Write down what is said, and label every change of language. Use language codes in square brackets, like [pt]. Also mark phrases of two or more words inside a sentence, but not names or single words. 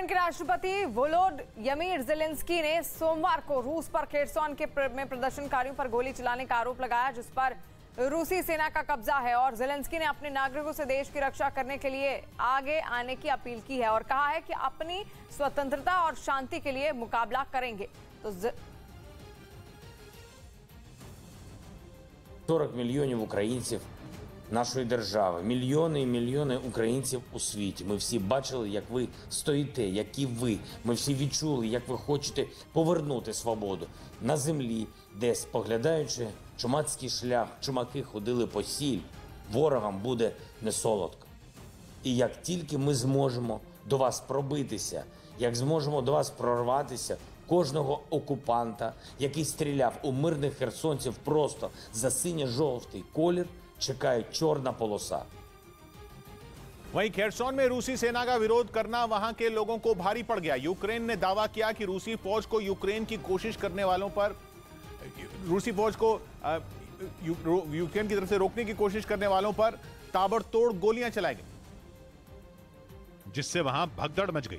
[hi] के राष्ट्रपति वोलोडिमिर ज़ेलेंस्की ने सोमवार को रूस पर खेर्सन में प्रदर्शनकारियों पर गोली चलाने का आरोप लगाया, जिस पर रूसी सेना का कब्जा है। और ज़ेलेंस्की ने अपने नागरिकों से देश की रक्षा करने के लिए आगे आने की अपील की है और कहा है कि अपनी स्वतंत्रता और शांति के लिए मुकाबला करेंगे। तो [uk] 40 мільйонів українців нашої держави, мільйони і мільйони українців у світі. Ми всі бачили, як ви стоїте, які ви. Ми всі відчули, як ви хочете повернути свободу на землі, де, споглядаючи чумацький шлях, чумаки ходили по сіль, ворогам буде не солодко. І як тільки ми зможемо до вас пробитися, як зможемо до вас прорватися, кожного окупанта, який стріляв у мирних херсонців просто за синьо-жовтий колір, чекає чорна полоса. [hi] वहीं खेर्सन में रूसी सेना का विरोध करना वहां के लोगों को भारी पड़ गया। यूक्रेन ने दावा किया कि रूसी फौज को यूक्रेन की कोशिश करने वालों पर यूक्रेन की तरफ से रोकने की कोशिश करने वालों पर ताबड़तोड़ गोलियां चलाई गई, जिससे वहां भगदड़ मच गई।